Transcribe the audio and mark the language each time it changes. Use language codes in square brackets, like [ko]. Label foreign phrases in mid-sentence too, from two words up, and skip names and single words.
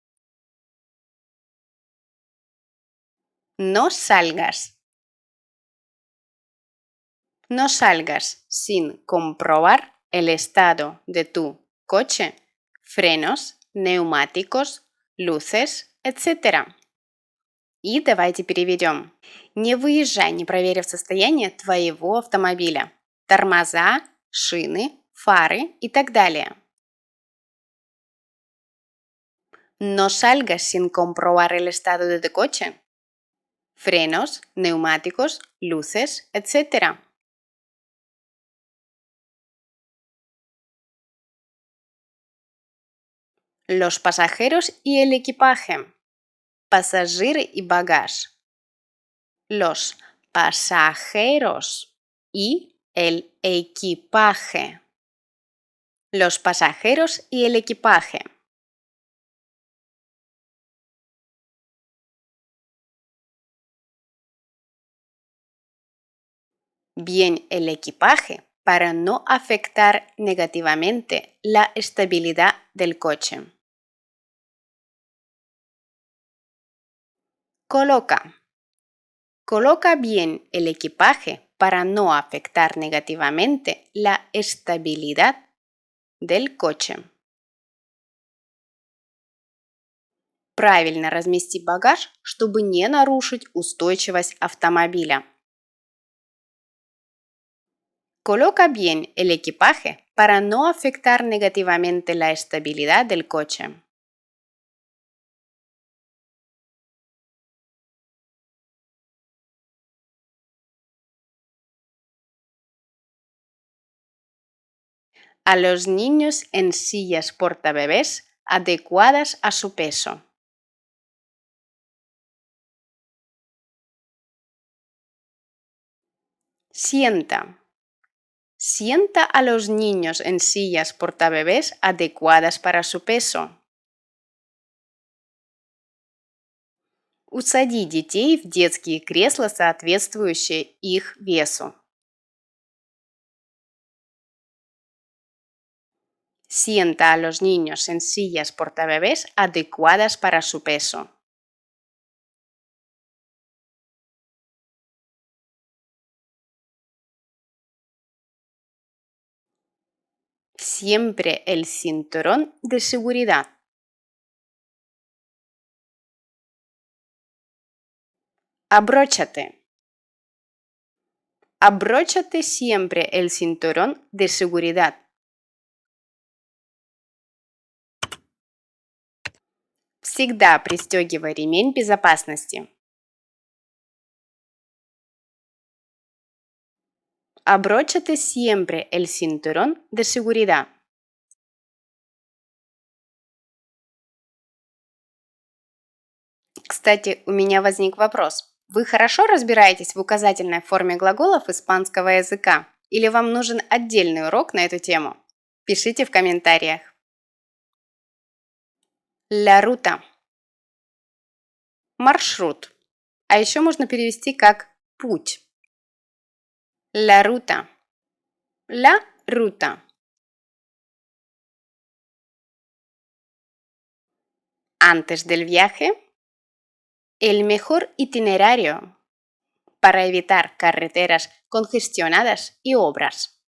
[es] No salgas. No salgas sin comprobar el estado de tu coche, frenos, neumáticos, luces, etc. [ru] И давайте переведем. Не выезжай, не проверив состояние твоего автомобиля. Тормоза, шины, фары и так далее. [es] No salgas sin comprobar el estado de tu coche. Frenos, neumáticos, luces, etc. Los pasajeros y el equipaje. [ru] Пассажиры и багаж. [es] Los pasajeros y el equipaje. Los pasajeros y el equipaje. Bien el equipaje para no afectar negativamente la estabilidad del coche. Coloca. Coloca bien el equipaje para no afectar negativamente la estabilidad del coche. [ru] Правильно размести багаж, чтобы не нарушить устойчивость автомобиля. [es] Coloca bien el equipaje para no afectar negativamente la estabilidad del coche. A los niños en sillas portabebés adecuadas a su peso. Sienta. Sienta a los niños en sillas portabebés adecuadas para su peso. [ru] Усади детей в детские кресла, соответствующие их весу. [es] Sienta a los niños en sillas portabebés adecuadas para su peso. Siempre el cinturón de seguridad. Abróchate. Abróchate siempre el cinturón de seguridad. [ru] Всегда пристегивай ремень безопасности. [es] Abróchate siempre el cinturón de seguridad. [ru] Кстати, у меня возник вопрос. Вы хорошо разбираетесь в указательной форме глаголов испанского языка? Или вам нужен отдельный урок на эту тему? Пишите в комментариях. [es] La ruta. [ru] Маршрут. А еще можно перевести как путь. [es] La ruta. La ruta. Antes del viaje, el mejor itinerario para evitar carreteras congestionadas y obras.